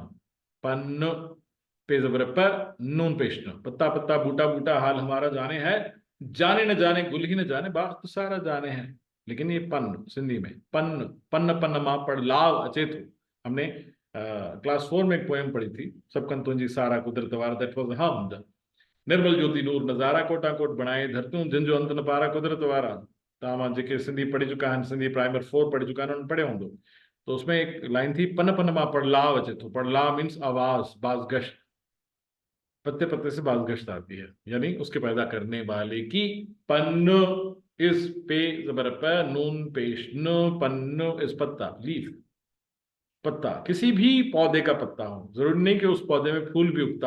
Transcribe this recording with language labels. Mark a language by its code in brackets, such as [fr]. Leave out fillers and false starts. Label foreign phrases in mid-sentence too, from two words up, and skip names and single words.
[hi] पन्न पे ज़बर प, नून पेश न, पत्ता पत्ता, बूटा बूटा, हाल हमारा जाने है जाने न जाने गुल ही न जाने, बाग तो सारा जाने हैं, लेकिन ये पन्न सिंधी में पन्न, [sd] पन्न पन्न मां पढ़ लाव अचेतु। [hi] हमने क्लास 4 में एक पोएम पढ़ी थी, [sd] सबकन तुंजी सारा कुदरत वारा, [en] that was [hi] हमद। [sd] निर्मल ज्योति नूर नज़ारा कोटा कोट बनाए धरतूं, जिन जो अंत न पारा कुदरत वारा। तमाम जेके सिंधी पढ़ी चुका आहिनि, सिंधी प्राइमर 4 पढ़ी चुका आहिनि, उन्हनि पढ़ियो हूंदो। [hi] तो उसमें एक लाइन थी, [sd] पन पन मां पड़लाव अचे थो। [hi] पड़लाव मीन्स आवाज, बाज़गश्त, पत्ते पत्ते से बाज़गश्त आती है, यानी उसके पैदा करने वाले की। पन्न इस पे ज़बर प, नून पेश न, पन्न इस पत्ता, लीफ, पत्ता, किसी भी पौधे का पत्ता हो, जरूरी नहीं कि उस पौधे में फूल भी उगता।